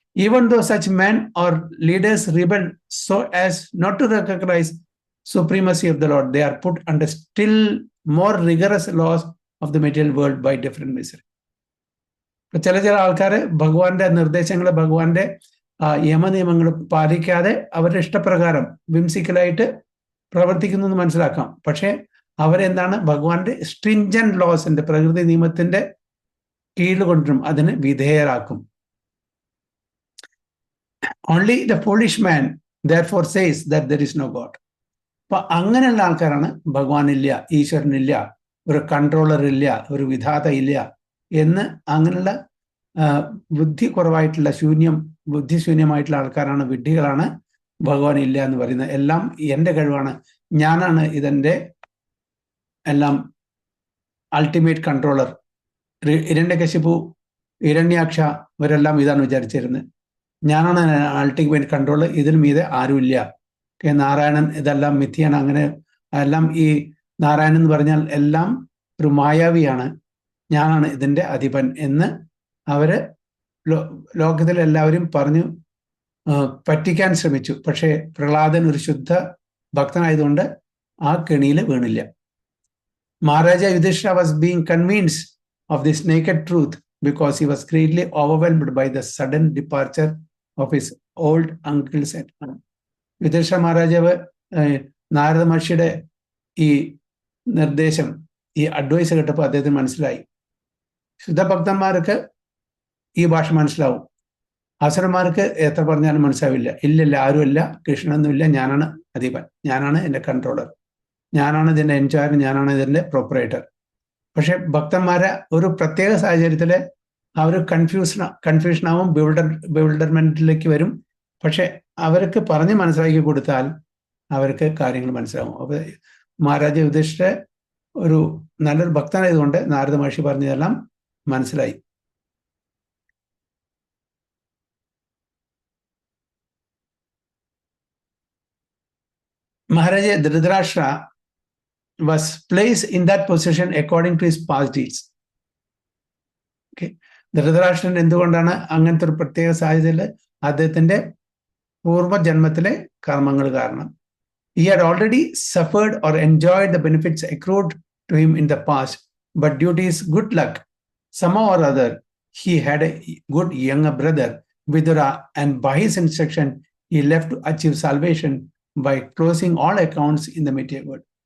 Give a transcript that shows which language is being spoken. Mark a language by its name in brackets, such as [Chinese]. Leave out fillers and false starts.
[English] Even though such men or leaders rebel so as not to recognize supremacy of the Lord, they are put under still more rigorous laws of the material world by different misery. [Malayalam] ചില ആൾക്കാര് ഭഗവാന്റെ നിർദ്ദേശങ്ങൾ, ഭഗവാന്റെ യമനിയമങ്ങൾ പാലിക്കാതെ അവരുടെ ഇഷ്ടപ്രകാരം വിംസിക്കലായിട്ട് പ്രവർത്തിക്കുന്നു എന്ന് മനസ്സിലാക്കാം. പക്ഷെ അവരെന്താണ്, ഭഗവാന്റെ സ്ട്രിഞ്ചന്റ് ലോസിന്റെ, പ്രകൃതി നിയമത്തിന്റെ കീഴിൽ കൊണ്ടുവരും, അതിന് വിധേയരാക്കും. [English] Only the foolish man therefore says that there is no God. [Malayalam] അപ്പൊ അങ്ങനെയുള്ള ആൾക്കാരാണ് ഭഗവാനില്ല, ഈശ്വരനില്ല, ഒരു കൺട്രോളർ ഇല്ല, ഒരു വിധാത ഇല്ല എന്ന് അങ്ങനെയുള്ള ബുദ്ധി കുറവായിട്ടുള്ള ബുദ്ധിശൂന്യമായിട്ടുള്ള ആൾക്കാരാണ്, വിഡ്ഢികളാണ് ഭഗവാൻ ഇല്ല എന്ന് പറയുന്നത്. എല്ലാം എൻ്റെ കഴിവാണ്, ഞാനാണ് ഇതിൻ്റെ എല്ലാം അൾട്ടിമേറ്റ് കൺട്രോളർ. ഹിരണ്യകശിപു, ഹിരണ്യാക്ഷ ഇവരെല്ലാം ഇതാണ് വിചാരിച്ചിരുന്നത്, ഞാനാണ് അൾട്ടിമേറ്റ് കൺട്രോൾ, ഇതിന് മീതെ ആരുമില്ല. നാരായണൻ ഇതെല്ലാം മിഥ്യയാണ്. അങ്ങനെ എല്ലാം ഈ നാരായണൻ എന്ന് പറഞ്ഞാൽ എല്ലാം ഒരു മായാവിയാണ്, ഞാനാണ് ഇതിൻ്റെ അധിപൻ എന്ന് അവര് ലോകത്തിലെ എല്ലാവരും പറഞ്ഞു പറ്റിക്കാൻ ശ്രമിച്ചു. പക്ഷേ പ്രഹ്ലാദൻ ഒരു ശുദ്ധ ഭക്തനായതുകൊണ്ട് ആ കെണിയിൽ വീണില്ല. [English] Maharaja Yudhishthira was being convinced of this naked truth because he was greatly overwhelmed by the sudden departure of his old uncle's son. [Malayalam] Yudhishthira മഹാരാജാവ് നാരദ മഹർഷിയുടെ ഈ നിർദ്ദേശം, ഈ അഡ്വൈസ് കേട്ടപ്പോൾ അദ്ദേഹത്തിന് മനസ്സിലായി, ശുദ്ധഭക്തന്മാർക്ക് ഈ ഭാഷ മനസ്സിലാവും, അസുരന്മാർക്ക് എത്ര പറഞ്ഞാലും മനസ്സിലാവില്ല. ഇല്ലില്ല, ആരുമില്ല, കൃഷ്ണനൊന്നുമില്ല, ഞാനാണ് അധിപൻ, ഞാനാണ് എൻ്റെ കൺട്രോളർ, ഞാനാണ് ഇതിൻ്റെ ഇൻചാർജ്, ഞാനാണ് ഇതിൻ്റെ പ്രൊപ്പറേറ്റർ. പക്ഷെ ഭക്തന്മാരെ ഒരു പ്രത്യേക സാഹചര്യത്തിൽ അവർ കൺഫ്യൂഷനാവും, ബിൽഡർമെന്റിലേക്ക് വരും. പക്ഷെ അവർക്ക് പറഞ്ഞ് മനസ്സിലാക്കി കൊടുത്താൽ അവർക്ക് കാര്യങ്ങൾ മനസ്സിലാവും. അപ്പൊ മഹാരാജ യുധിഷ്ഠിര ഒരു നല്ലൊരു ഭക്തനായതുകൊണ്ട് നാരദ മഹർഷി പറഞ്ഞതെല്ലാം മനസ്സിലായി. [English] Maharaja Dhritarashtra was placed in that position according to his past deeds. [Malayalam] Okay, Dhritarashtran എന്തുകൊണ്ടാണ് അങ്ങനത്തെ ഒരു പ്രത്യേക സാഹചര്യത്തിൽ? അദ്ദേഹത്തിന്റെ പൂർവ്വജന്മത്തിലെ കർമ്മങ്ങൾ കാരണം. [English] He had already suffered or enjoyed the benefits accrued to him in the past, but due to his good luck, somehow or other, he had a good younger brother, Vidura, and by his instruction, he left to achieve salvation by closing all accounts in the material world.